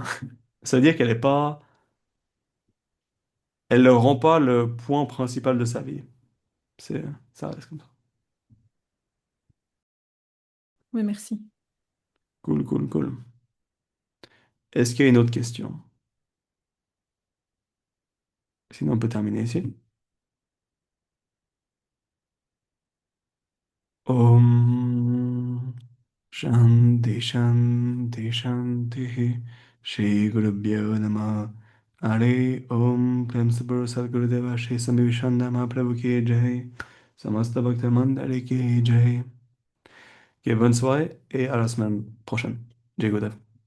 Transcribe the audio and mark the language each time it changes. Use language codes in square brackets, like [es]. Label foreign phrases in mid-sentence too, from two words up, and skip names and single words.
[fr] Ça veut dire qu'elle n'est pas... Elle ne rend pas le point principal de sa vie. C'est... Ça reste comme ça. Oui, merci. Cool, cool, cool. Est-ce qu'il y a une autre question? Sinon, on peut terminer ici. [sa] Om Shanti Shanti Shanti Shri Gurubhyo Namah Hare Om Prem Sabur Sadgurudeva Shri Sami Vishandama Prabhu Ki Jai Samasta Bhakta Mandali Ki Jai. [fr] Ok, bonne soirée et à la semaine prochaine. [sa] Jai Gurudev.